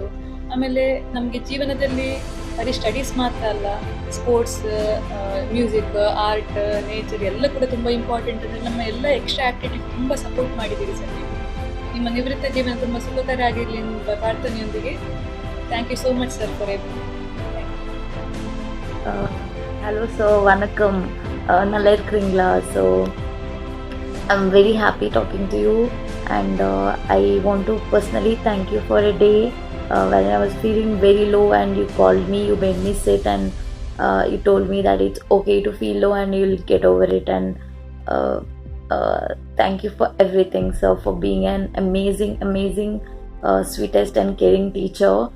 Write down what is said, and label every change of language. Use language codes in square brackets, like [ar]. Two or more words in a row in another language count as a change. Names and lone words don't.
[kn] ಆಮೇಲೆ ನಮಗೆ ಜೀವನದಲ್ಲಿ ಬರೀ ಸ್ಟಡೀಸ್ ಮಾತ್ರ ಅಲ್ಲ, [en] sports, music, art, nature [kn] ಎಲ್ಲ ಕೂಡ ತುಂಬ ಇಂಪಾರ್ಟೆಂಟ್. ಅಂದರೆ ನಮ್ಮ ಎಲ್ಲ [en] extra activity [kn] ತುಂಬ ಸಪೋರ್ಟ್ ಮಾಡಿದ್ದೀರಿ ಸರ್ ನೀವು. ನಿಮ್ಮ ನಿವೃತ್ತ ಜೀವನ ತುಂಬ ಸುಖಕರ ಆಗಿರಲಿ ಎಂಬ ಪ್ರಾರ್ಥನೆಯೊಂದಿಗೆ [en] thank you so much sir for every. Hello sir, [ta] வணக்கம், நல்லா இருக்கீங்களா. [en] So I'm very happy talking to you, and I want to personally thank you for a day when I was feeling very low and you called me, you made me sit, and you told me that it's okay to feel low and you'll get over it. And thank you for everything, sir, for being an amazing sweetest and caring teacher.